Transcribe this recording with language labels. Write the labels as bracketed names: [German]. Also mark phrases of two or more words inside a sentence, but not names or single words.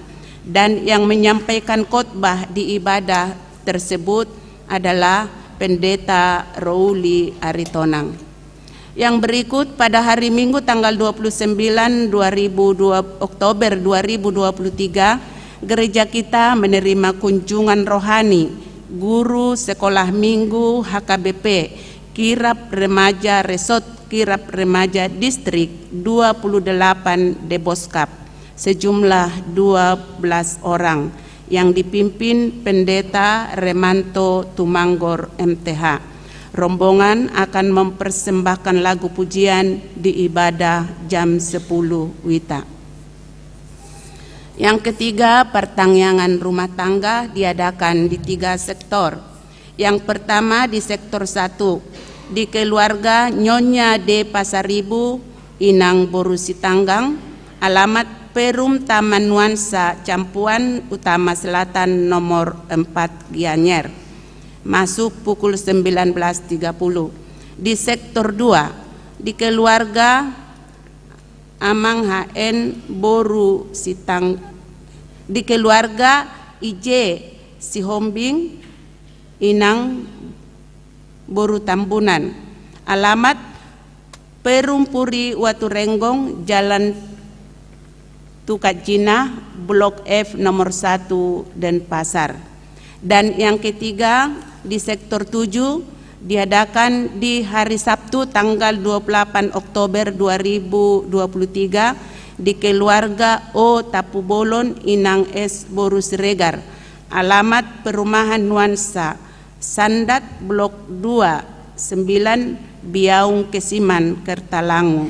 [Indonesian] Dan yang menyampaikan khotbah di ibadah tersebut adalah Pendeta Rouli Aritonang. Yang berikut, pada hari Minggu tanggal 29 Oktober 2023, gereja kita menerima kunjungan rohani guru sekolah minggu HKBP Kirap Remaja Resort Kirap Remaja Distrik 28 Deboskap sejumlah 12 orang yang dipimpin Pendeta Remanto Tumanggor MTH. Rombongan akan mempersembahkan lagu pujian di ibadah jam 10 WITA. Yang ketiga, pertangyangan rumah tangga diadakan di 3 sektor. Yang pertama di sektor 1, di keluarga Nyonya D. Pasaribu, Inang Boru Sitanggang, alamat Perum Taman Nuansa, Campuan Utama Selatan nomor 4 Gianyar, masuk pukul 19.30. Di sektor 2, di keluarga Amang HN Boru Sitang, di keluarga IJ Sihombing, Inang Boru Tambunan, alamat Perumpuri Waturenggong, Jalan Tukajina, Blok F nomor 1 Denpasar. Dan yang ketiga di sektor 7 diadakan di hari Sabtu tanggal 28 Oktober 2023 di keluarga O Tapubolon, Inang S Boru Siregar, alamat Perumahan Nuansa Sandat Blok 2 9 Biaung Kesiman, Kertalangu.